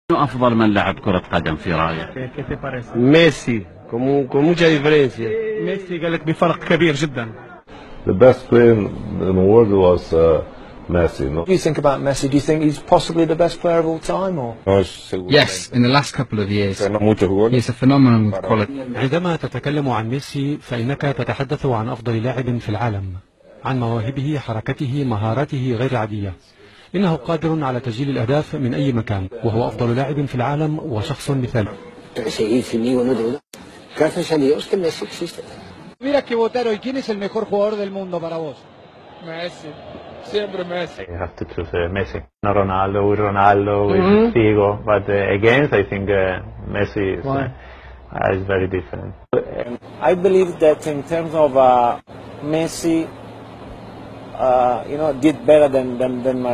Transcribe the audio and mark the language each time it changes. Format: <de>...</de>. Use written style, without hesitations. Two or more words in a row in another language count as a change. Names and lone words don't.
<ar>أفضل من لعب كرة قدم في رأيك؟</ar> <es>ميسي con mucha diferencia.</es> <ar>ميسي قال لك بفرق كبير جدا.</ar> <en>The best player in the world was Messi. No? What do you think about Messi? Do you think he's possibly the best player of all time? Or? Yes, in the last couple of years. He's a phenomenon with quality.</en> <ar>عندما تتكلم عن ميسي فإنك تتحدث عن أفضل لاعب في العالم، عن مواهبه، حركته، مهاراته غير عادية. إنه قادر على تسجيل الأهداف من أي مكان، وهو أفضل لاعب في العالم وشخص مثالي.</ar> <es>Mira que votaron. ¿Quién es el mejor jugador del mundo para vos? Messi. Siempre Messi.</es> <en>You have to choose Messi. Not Ronaldo. With Ronaldo, with Figo. But against, I think Messi is very different. I believe that in terms of Messi, did better than Maradona.</en>